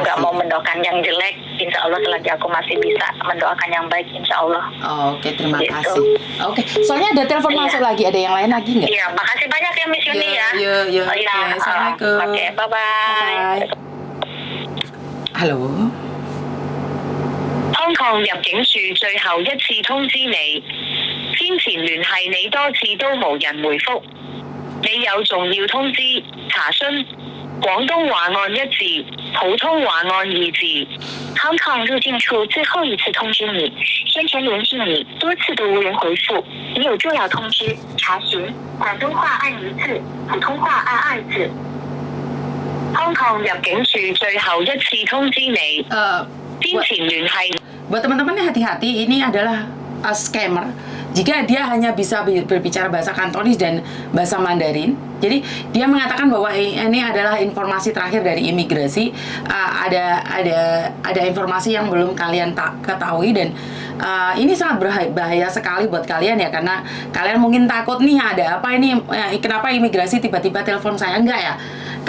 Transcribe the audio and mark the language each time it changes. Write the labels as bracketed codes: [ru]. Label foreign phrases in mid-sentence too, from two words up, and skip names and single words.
[id] Nggak mau mendoakan yang jelek, [ar] insya Allah [id] selagi aku masih bisa mendoakan yang baik, [ar] insya Allah. [id] Terima kasih. Soalnya ada telepon masuk lagi, ada yang lain lagi nggak? Iya, makasih banyak ya Miss Yuni ya. Iya. Assalamualaikum. [en] Oke, bye-bye. [id] Halo. [yue] 香港入境處最後一次通知你，先前聯繫你多次都無人回覆，你有重要通知查詢，廣東話按1字，普通話按2字。香港入境處最後一次通知你，先前聯繫你多次都無人回覆，你有重要通知查詢，廣東話按1字，普通話按2字。香港入境處最後一次通知你，先前聯繫。 [id] Buat teman-teman hati-hati, ini adalah scammer. Jika dia hanya bisa berbicara bahasa Kantonis dan bahasa Mandarin, jadi dia mengatakan bahwa ini adalah informasi terakhir dari imigrasi. Ada informasi yang belum kalian ketahui, dan ini sangat bahaya sekali buat kalian ya, karena kalian mungkin takut nih, ada apa ini, kenapa imigrasi tiba-tiba telepon saya, enggak ya.